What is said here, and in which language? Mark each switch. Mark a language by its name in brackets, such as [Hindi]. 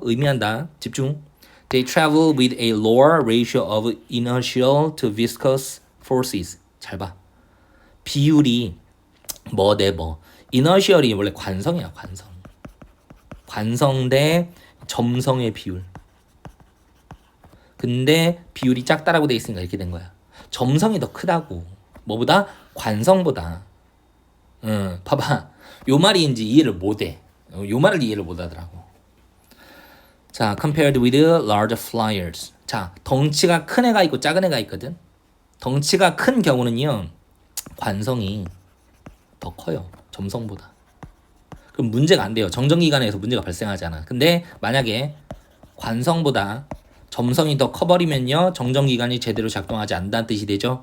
[Korean] 의미한다. 집중. [English] They travel with a lower ratio of inertial to viscous forces. [Korean] 잘 봐. 비율이 뭐 대 뭐. inertial이 원래 관성이야, 관성. 관성 대 점성의 비율. 근데 비율이 작다라고 돼 있으니까 이렇게 된 거야. 점성이 더 크다고. 뭐보다? 관성보다. 봐봐. 요 말인지 이해를 못해. 요 말을 이해를 못하더라고. [English] 자, compared with large flyers. [Korean] 자, 덩치가 큰 애가 있고 작은 애가 있거든. 덩치가 큰 경우는요, 관성이 더 커요. 점성보다. 그럼 문제가 안 돼요. 정전기관에서 문제가 발생하지 않아. 근데 만약에 관성보다 점성이 더 커버리면요, 정전기관이 제대로 작동하지 않는다는 뜻이 되죠.